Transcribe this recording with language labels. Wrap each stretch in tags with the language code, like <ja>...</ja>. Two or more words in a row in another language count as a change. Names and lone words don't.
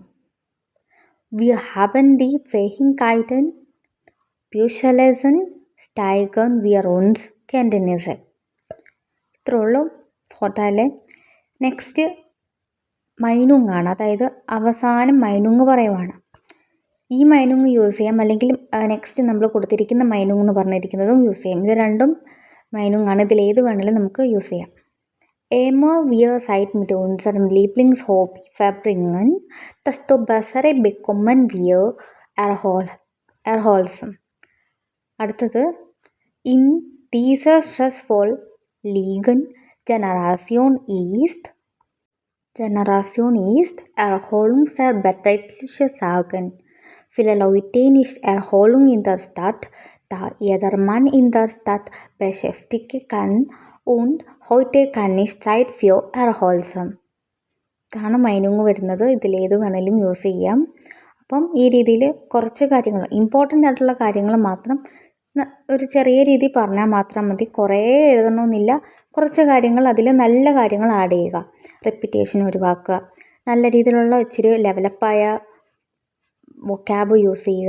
<de>Wir haben die Fähigkeiten, Visualisen steigern wir uns Kenntnisse.</de> <ml>ഇത്രയുള്ളൂ ഫോട്ടോയിലെ. നെക്സ്റ്റ് മൈനുങ് ആണ്, അതായത് അവസാനം മൈനുങ് പറയുവാണ്. ഈ മൈനുങ് യൂസ് ചെയ്യാം, അല്ലെങ്കിൽ നെക്സ്റ്റ് നമ്മൾ കൊടുത്തിരിക്കുന്ന മൈനുങ് എന്ന് പറഞ്ഞിരിക്കുന്നതും യൂസ് ചെയ്യാം. ഇത് രണ്ടും മൈനുങ് ആണ്, ഇതിലേത് വേണമെങ്കിലും നമുക്ക് യൂസ് ചെയ്യാം.</ml> <de>Immer wir Zeit mit unserem Lieblingshobby verbringen, desto bessere bekommen wir erholsam. അടുത്തത്, in dieser stressvollen Generation ist Erholung sehr bedeutliche Sagen. Viele Leute nicht Erholung in der Stadt, da jedermann in der Stadt beschäftigt kann und heute kann nicht Zeit für Erholsam.</de> <ml>ഇതാണ് മൈനുങ് വരുന്നത്. ഇതിലേത് വേണമെങ്കിലും യൂസ് ചെയ്യാം. അപ്പം ഈ രീതിയിൽ കുറച്ച് കാര്യങ്ങൾ, ഇമ്പോർട്ടൻ്റ് ആയിട്ടുള്ള കാര്യങ്ങൾ മാത്രം ഒരു ചെറിയ രീതി പറഞ്ഞാൽ മാത്രം മതി. കുറേ എഴുതണമെന്നില്ല. കുറച്ച് കാര്യങ്ങൾ, അതിൽ നല്ല കാര്യങ്ങൾ ആഡ് ചെയ്യുക, റെപ്പിറ്റേഷൻ ഒഴിവാക്കുക, നല്ല രീതിയിലുള്ള ഇച്ചിരി ലെവലപ്പായ വൊക്കാബ് യൂസ് ചെയ്യുക.</ml>